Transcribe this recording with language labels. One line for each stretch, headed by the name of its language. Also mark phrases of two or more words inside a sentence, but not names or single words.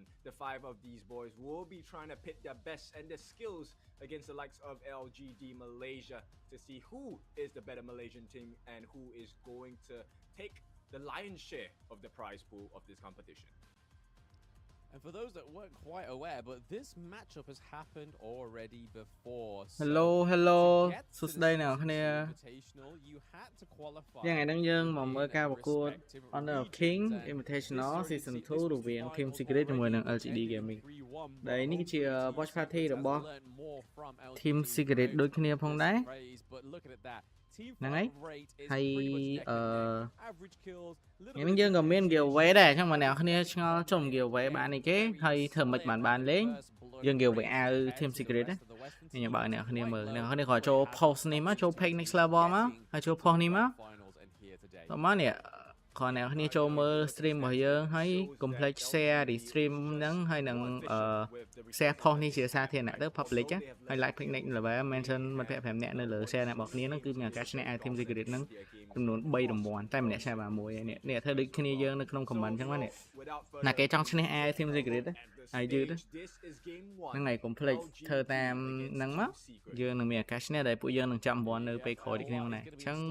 English: The 5 of these boys will be trying to pit their best and their skills against the likes of LGD Malaysia to see who is the better Malaysian team and who is going to take the lion's share of the prize pool of this competition. And for those that weren't quite aware, but this matchup has happened already before.
Khmer: Hello សួស្តីអ្នកនរគ្នា
English: You had to qualify
Khmer: យ៉ាងថ្ងៃនេះយើងមកមើលការប្រកួត Honor of King Invitational Season 2 រវាង Team Secret ជាមួយនឹង LGD Gaming ដែលនេះគឺជា
English: watch party
Khmer: របស់ Team Secret ដូចគ្នាផងដែរ
English: But look at that.
Khmer: ហ្នឹងហើយ
English: rate is
Khmer: ហើយ
English: pretty much neck and neck. Average kills, little
Khmer: ថ្ងៃ
English: bit
Khmer: នេះ
English: of
Khmer: យើងក៏មាន
English: differentiation,
Khmer: giveaway ដែរអញ្ចឹង
English: but
Khmer: បងប្អូនគ្នាឆ្ងល់ចុំ giveaway បានអីគេហើយធ្វើមិនបានលេង យើង giveaway អាវ Team Secret ណាខ្ញុំបើអ្នកគ្នាមើលអ្នកគ្នាក៏ចូល post នេះមកចូល page next level មកហើយចូល post នេះមកតោះមកនេះគ្រាន់អ្នកគ្នាចូលមើល stream របស់យើងហើយកុំភ្លេច share រី stream ហ្នឹងហើយនឹង
English: share post
Khmer: នេះជាសាធារណៈទៅ public ហើយ
English: like page
Khmer: next level mention មិត្តភក្តិ5នាក់នៅលើ share របស់គ្នាហ្នឹងគឺមានឱកាសឈ្នះ Team Secret ហ្នឹងចំនួន3រង្វាន់តែម្នាក់ឈ្នះបានមួយហើយនេះធ្វើដូចគ្នាយើងនៅក្នុង comment អញ្ចឹងណាណាគេចង់ឈ្នះ Team Secret ហើយយឺតហ្នឹង ហើយកុំភ្លេចធ្វើតាមហ្នឹងមកយើងនឹងមានឱកាសឈ្នះដែលពួកយើងនឹងចាប់រង្វាន់នៅពេលក្រោយដូចគ្នាដែរអញ្ចឹង